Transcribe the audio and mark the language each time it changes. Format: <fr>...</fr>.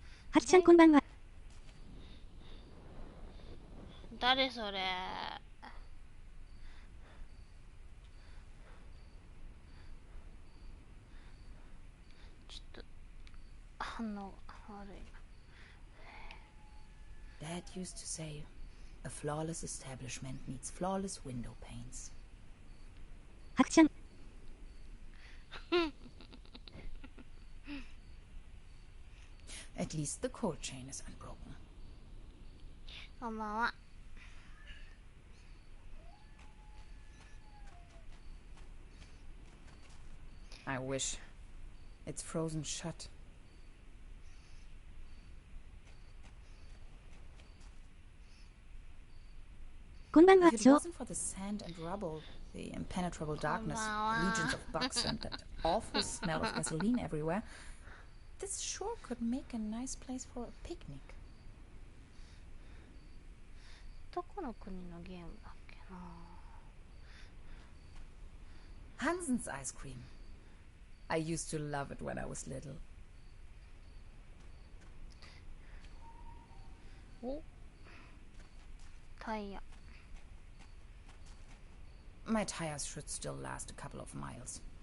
<ja>はちちゃんこんばんは。誰それ。ちょっと反応が悪いな。</ja> <en>Dad used to say, a flawless establishment needs flawless window panes.</en> <ja>はくちゃん。</ja> <en>At least the cold chain is unbroken.</en> <ja>こんばんは。</ja> <en>I wish. It's frozen shut.</en> <ja>こんばんは。</ja> <en>If it wasn't for the sand and rubble, the impenetrable darkness, legions of bugs, and that awful smell of gasoline everywhere, this sure could make a nice place for a picnic.</en> <ja>どこの国のゲームだっけな。</ja> <en>Hansen's ice cream. I used to love it when I was little.</en> <ja>お、タイヤ。</ja> <en>My tires should still last a couple of miles.</en>